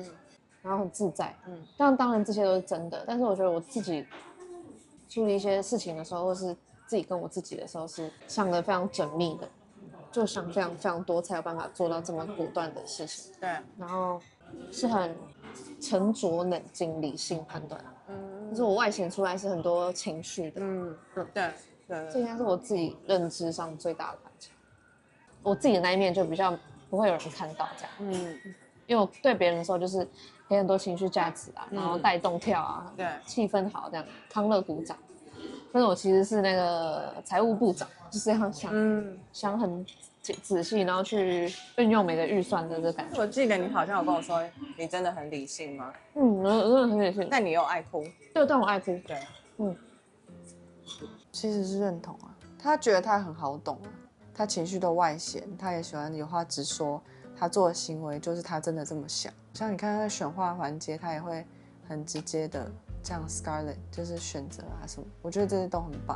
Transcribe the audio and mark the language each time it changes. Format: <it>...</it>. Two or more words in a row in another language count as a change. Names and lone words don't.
<zh>然後很自在，當然這些都是真的，但是我覺得我自己處理一些事情的時候，或是自己跟我自己的時候，是想得非常縝密的，就想非常非常多，才有辦法做到這麼果斷的事情。對，然後是很沉着、冷靜、理性判斷。就是我外顯出來是很多情緒的。對，這應該是我自己認知上最大的反差。我自己的那一面就比較不會有人看到這樣。因為我對別人的時候就是給很多情緒價值啊，然後帶動跳啊，對，氣氛好這樣，康樂鼓掌。但是我其實是那個財務部長，就是要想很仔細，然後去運用每個預算的這個感覺。我記得你好像有跟我說，你真的很理性嗎？我真的很理性。但你又愛哭？對，但我愛哭。對，其實是認同啊。他覺得他很好懂啊，他情緒都外顯，他也喜歡有話直說。他做的行為就是他真的這麼想，像你看他在選話環節，他也會很直接的這樣 Scarlett 就是選擇啊什麼，我覺得這些都很棒。</zh>